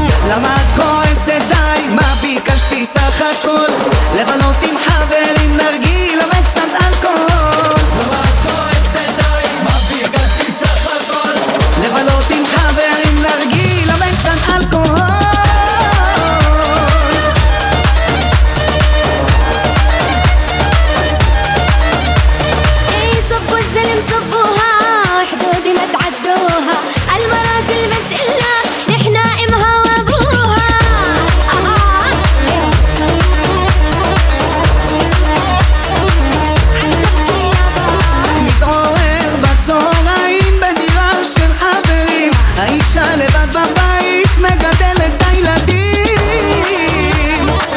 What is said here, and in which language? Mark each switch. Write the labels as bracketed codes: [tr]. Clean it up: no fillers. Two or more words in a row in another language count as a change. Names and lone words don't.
[he] למה את כועסת די? מה ביקשתי סך הכל? לבלות עם חברים, נרגילה וקצת אלכוהול. למה את כועסת די? מה ביקשתי סך הכל? לבלות עם חברים, נרגילה וקצת אלכוהול. [ar] صبوا الزلم صبوها وحدود ما تعدوها المراجل بس إلا نحنا إمها وابوها [he] מתעורר בצהריים בדירה של חברים, האישה לבד בבית מגדלת את הילדים.